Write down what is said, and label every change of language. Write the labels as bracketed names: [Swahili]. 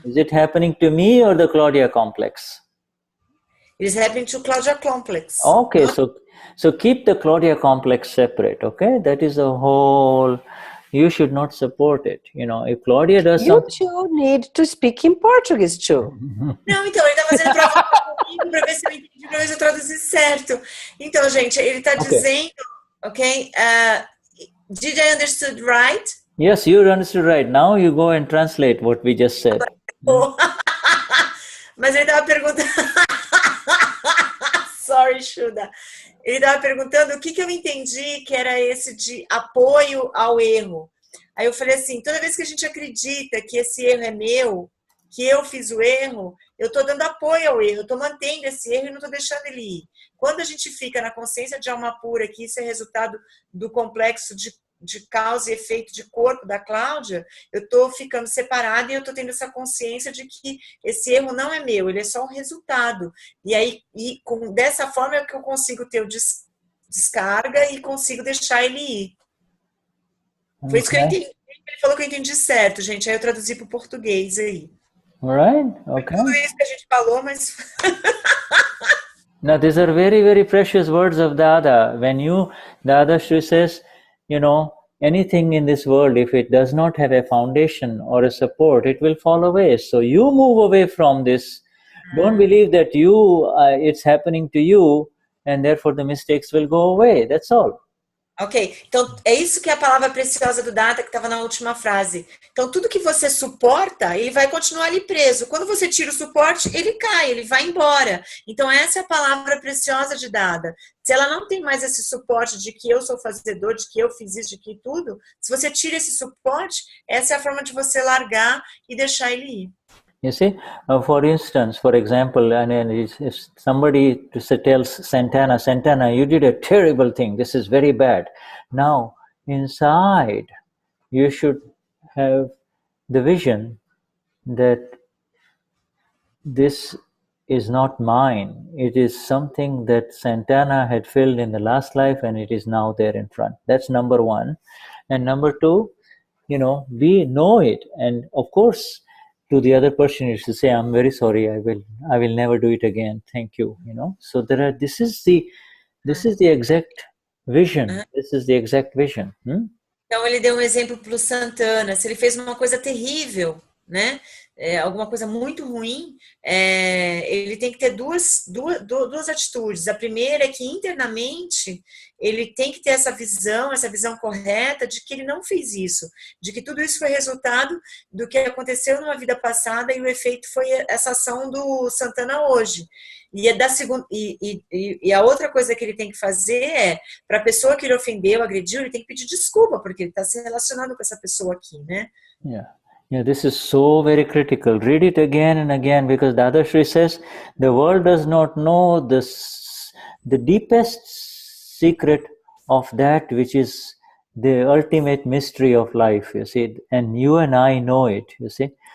[English] Is it happening to me or the Claudia complex? It is happening to Claudia complex. Okay, so keep the Claudia complex separate, okay? That is a whole. You should not support it. You know, if Claudia does something. You two need to speak in Portuguese too. [Portuguese] Não, então, ele está fazendo prova comigo para ver se eu entendi, para ver se eu traduzi certo. Então, gente, ele está dizendo, ok? [English] Did I understood right? Yes, you understood right. Now you go and translate what we just said. [Portuguese] Mas ele estava perguntando... [English] Sorry, Shuddha. [Portuguese] Ele estava perguntando o que eu entendi que era esse de apoio ao erro. Aí eu falei assim, toda vez que a gente acredita que esse erro é meu, que eu fiz o erro, eu estou dando apoio ao erro, eu estou mantendo esse erro e não estou deixando ele ir. Quando a gente fica na consciência de alma pura, que isso é resultado do complexo de de causa e efeito de corpo da Cláudia, eu estou ficando separada e eu estou tendo essa consciência de que esse erro não é meu, ele é só um resultado. E aí, dessa forma é que eu consigo ter o descarga e consigo deixar ele ir. Foi isso que eu entendi. Ele falou que eu entendi certo, gente. Aí eu traduzi para o português aí. [English] Alright, okay. [Portuguese] Tudo isso que a gente falou, mas... [English] Now, these are very, very precious words of Dada. When Dadashri says, anything in this world, if it does not have a foundation or a support, it will fall away. So you move away from this. Don't believe that it's happening to you, and therefore the mistakes will go away. That's all. [Portuguese] Ok, então é isso que é a palavra preciosa do Data que estava na última frase. Então tudo que você suporta, ele vai continuar ali preso. Quando você tira o suporte, ele cai, ele vai embora. Então essa é a palavra preciosa de Dada. Se ela não tem mais esse suporte de que eu sou fazedor, de que eu fiz isso, de que tudo, se você tira esse suporte, essa é a forma de você largar e deixar ele ir. [English] You see, for instance, for example, if somebody tells Santana, you did a terrible thing, this is very bad. Now, inside, you should have the vision that this is not mine. It is something that Santana had filled in the last life and it is now there in front. That's number one. And number two, we know it. And of course, to the other person, you should say, I'm very sorry, I will never do it again. Thank you. So this is the exact vision. This is the exact vision. [Portuguese] Então ele deu um exemplo para o Santana. Se ele fez uma coisa terrível, né? Alguma coisa muito ruim, ele tem que ter duas atitudes. A primeira é que internamente ele tem que ter essa visão correta de que ele não fez isso, de que tudo isso foi resultado do que aconteceu numa vida passada e o efeito foi essa ação do Santana hoje. E a outra coisa que ele tem que fazer é, para a pessoa que ele ofendeu, agrediu, ele tem que pedir desculpa, porque ele está se relacionando com essa pessoa aqui, né? [English] Yeah, this is so very critical. Read it again and again, because Dadashri says the world does not know the deepest secret of that which is the ultimate mystery of life, you see, and you and I know it, you see.